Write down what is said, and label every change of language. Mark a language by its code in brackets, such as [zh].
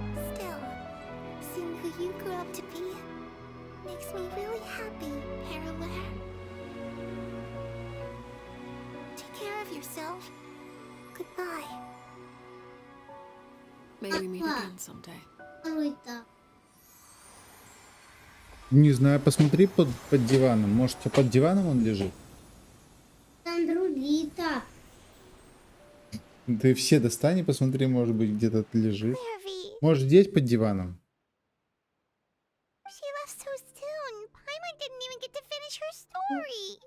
[en] Still, seeing who you grew up to be makes me really happy, Paraware. Take care of yourself. Goodbye. May we meet again someday. [ru] Не знаю, посмотри под диваном. Может, под диваном он лежит? Там другие-то. Ты все достань и посмотри, может быть, где-то лежит. [en] Clairvy, [ru] Может, здесь под диваном? [en] She left so soon. Paimon didn't even get to finish her story.